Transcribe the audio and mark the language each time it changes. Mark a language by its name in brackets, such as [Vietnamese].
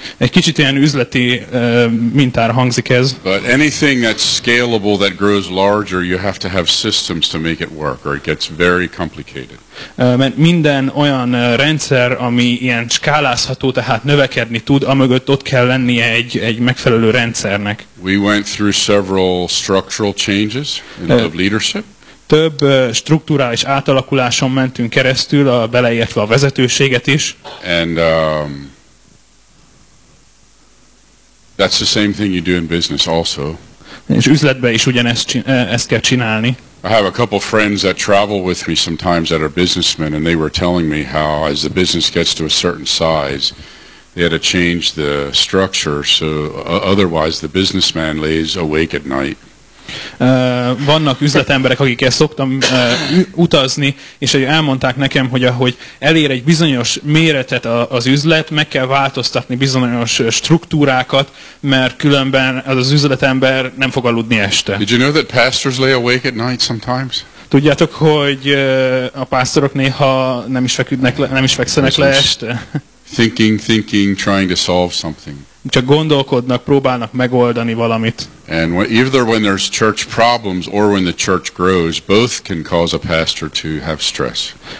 [Hungarian] Egy kicsit ilyen üzleti mintára hangzik ez. [English] But anything that's scalable that grows larger, you have to have systems to make it work, or it gets very complicated. [Hungarian] Mert minden olyan rendszer, ami ilyen skálázható, tehát növekedni tud, amögött ott kell lennie egy megfelelő rendszernek. [English] We went through several structural changes in of leadership. [Hungarian] Több strukturális átalakuláson mentünk keresztül, beleértve a vezetőséget is. [English] And that's the same thing you do in business also. [Hungarian] És üzletben is ugyanezt kell csinálni. [English] I have a couple friends that travel with me sometimes that are businessmen, and they were telling me how as the business gets to a certain size, they had to change the structure, so otherwise the businessman lays awake at night. [Hungarian] Vannak üzletemberek, akikkel szoktam utazni, és elmondták nekem, hogy ahogy elér egy bizonyos méretet az üzlet, meg kell változtatni bizonyos struktúrákat, mert különben az üzletember nem fog aludni este. [English] Did you know that pastors lay awake at night sometimes? [Hungarian] Tudjátok, hogy a pásztorok néha nem is fekszenek le este? [English] Thinking, trying to solve something. [Hungarian] Csak gondolkodnak, próbálnak megoldani valamit. [English] And either when there's church problems or when the church grows, both can cause a pastor to have stress.